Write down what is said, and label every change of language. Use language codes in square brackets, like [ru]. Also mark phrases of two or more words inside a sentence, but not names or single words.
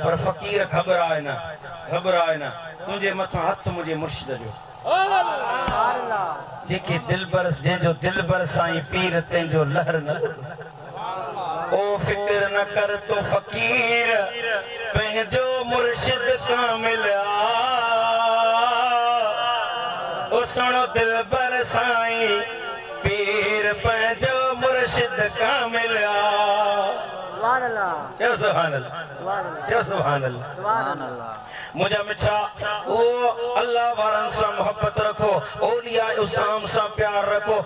[sd] पर फ़क़ीर घबराए न, घबराए न, तुंहिंजे मथां हथ मुंहिंजे मुर्शिद जो जेके दिल बरस जंहिंजो दिल बर साईं पीर तंहिंजो लहर न। ओ फिक्र न कर तो फ़क़ीर पंहिंजो मुर्शिद कामिल आ। ओ सुनो दिल बर साईं पीर पंहिंजो मुर्शिद कामिल आ। चओ [ar] سبحان الله, [sd] चओ [ar] سبحان الله. [sd] मुझा मिठा ओ अल्लाह वारन सां मोहब्बत रखो, औलिया इज़ाम सां प्यार रखो।